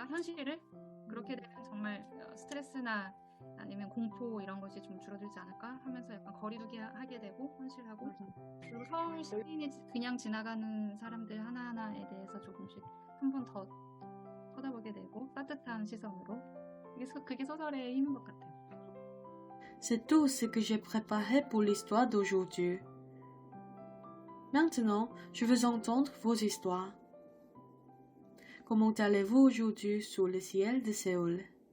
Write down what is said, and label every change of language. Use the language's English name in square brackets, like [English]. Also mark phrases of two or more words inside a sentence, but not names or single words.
[Korean] 현실을 그렇게 되면 정말 스트레스나 아니면 공포 이런 것이 좀 줄어들지 않을까 하면서 약간 거리두기 하게 되고 현실하고. 그리고 서울 시민이 그냥 지나가는 사람들 하나하나에 대해서 조금씩 한 번 더 쳐다보게 되고 따뜻한 시선으로, 그게 소설의 힘인 것 같아요. [French] C'est tout ce que j'ai préparé pour l'histoire d'aujourd'hui. Maintenant, je veux entendre vos histoires. Comment allez-vous aujourd'hui sous le ciel de Séoul?